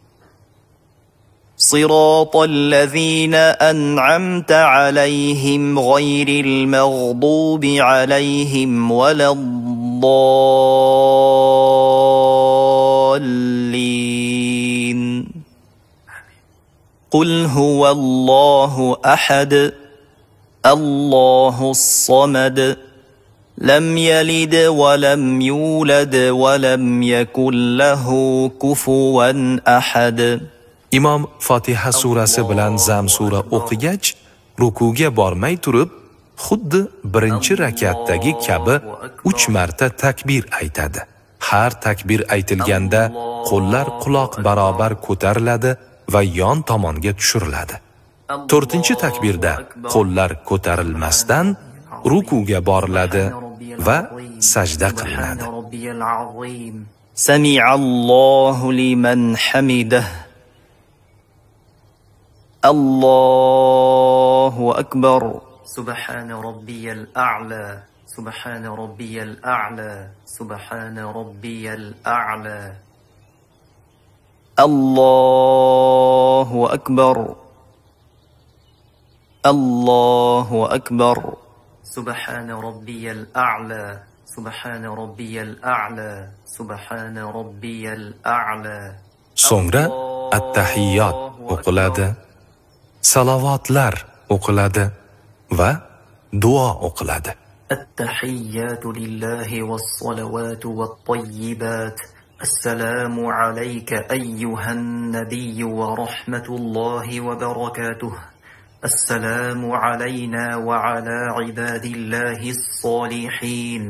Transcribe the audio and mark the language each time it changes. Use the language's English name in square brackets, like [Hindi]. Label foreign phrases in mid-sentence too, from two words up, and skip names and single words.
[Arabic] صراط الذين أنعمت عليهم غير المغضوب عليهم ولا الضالين. قل هو الله أحد الله الصمد لم يلد ولم يولد ولم يكن له كفوا أحد. [Uzbek] Imom Fotiha surasi bilan Zam sura o'qigach, rukuga bormay turib, xuddi birinchi rakatdagi kabi 3 marta takbir aytadi. Har takbir aytilganda qo'llar quloq barobar ko'tariladi va yon tomonga tushiriladi. 4-takbirda qo'llar ko'tarilmasdan rukuga boriladi va sajda qilinadi. [Arabic] سمع الله لمن حمده. الله أكبر. سبحان ربي الأعلى سبحان ربي الأعلى سبحان ربي الأعلى. الله أكبر الله أكبر. سبحان ربي الأعلى سبحان ربي الأعلى سبحان ربي الأعلى. [Uzbek] So'ngra at-tahiyyot o'qiladi, salovatlar o'qiladi va duo o'qiladi. [Arabic] التحيات لله والصلوات والطيبات. السلام عليك أيها النبي ورحمة الله وبركاته. السلام علينا وعلى عباد الله الصالحين.